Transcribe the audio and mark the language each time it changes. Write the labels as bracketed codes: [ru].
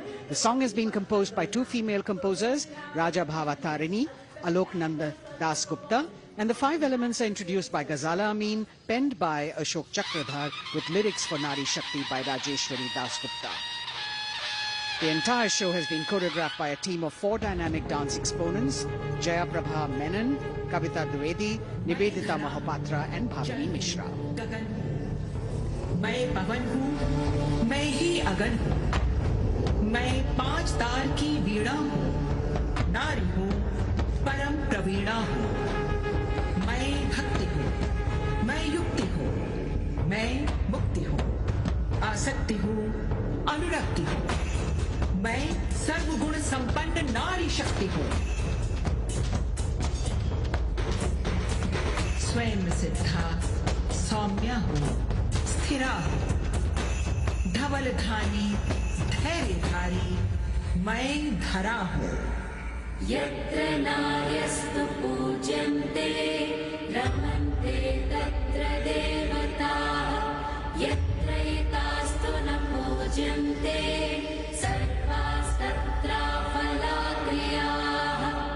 [en] The song has been composed by 2 female composers, Raja Bhava Tarini, Alok Nanda Das Gupta, and the 5 elements are introduced by Ghazala Amin, penned by Ashok Chakradhar, with lyrics for Nari Shakti by Rajeshwari Das Gupta. The entire show has been choreographed by a team of 4 dynamic dance exponents: Jaya Prabha Menon, Kavita Dwivedi, Nivedita Mahapatra and Bhavini Mishra. [hi] मैं पवन हूँ, मैं ही अगन हूँ, मैं 5 तार की वीणा हूँ, नारी हूँ, परम प्रवीणा हूँ, मैं भक्ति हूँ, मैं युक्ति हूँ, मैं मुक्ति हूँ, आसक्ति हूँ, अनुरक्ति हूँ, मैं सर्वगुण संपन्न नारी शक्ति हूँ, स्वयं सिद्धा सौम्या हूँ, स्थिरा हूँ, धवलधानी धैर्यधारी, मैं धरा हूँ। [sa] यत्र नार्यस्तु पूज्यन्ते रमन्ते तत्र देवताः, यत्र एतास्तु न पूज्यन्ते सर्वास्तत्र फलाक्रियाः।